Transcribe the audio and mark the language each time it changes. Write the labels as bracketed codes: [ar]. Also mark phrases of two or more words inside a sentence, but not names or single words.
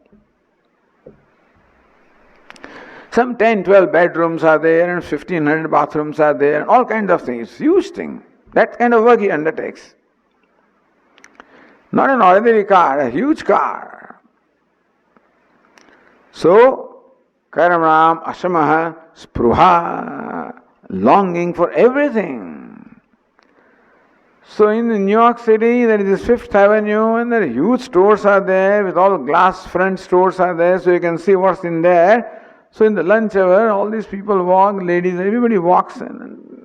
[en] Some 10, 12 bedrooms are there and 1500 bathrooms are there and all kinds of things. Huge thing. That kind of work he undertakes. Not an ordinary car, a huge car. So, [sa] करमम् आशमहः स्पृहा, [en] longing for everything. So in New York City, there is this Fifth Avenue and there are huge stores are there with all glass front stores are there, so you can see what's in there. So in the lunch hour, all these people walk, ladies, everybody walks in.